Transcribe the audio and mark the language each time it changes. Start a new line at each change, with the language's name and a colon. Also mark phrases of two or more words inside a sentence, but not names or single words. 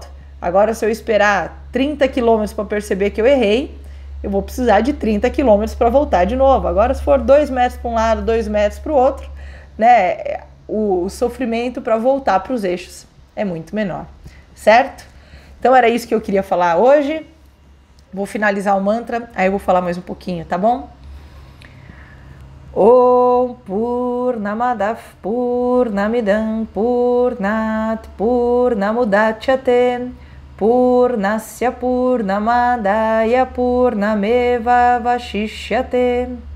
Portuguese: Agora, se eu esperar 30 quilômetros para perceber que eu errei, eu vou precisar de 30 quilômetros para voltar de novo. Agora, se for 2 metros para um lado, 2 metros para o outro, né? O sofrimento para voltar para os eixos é muito menor, certo? Então, era isso que eu queria falar hoje. Vou finalizar o mantra, aí eu vou falar mais um pouquinho, tá bom?
Sanskrit: Om Purnamadav Purnamidam Purnat Purnamudachyate Purnasya Purnamadaya Purnameva Vashishyate.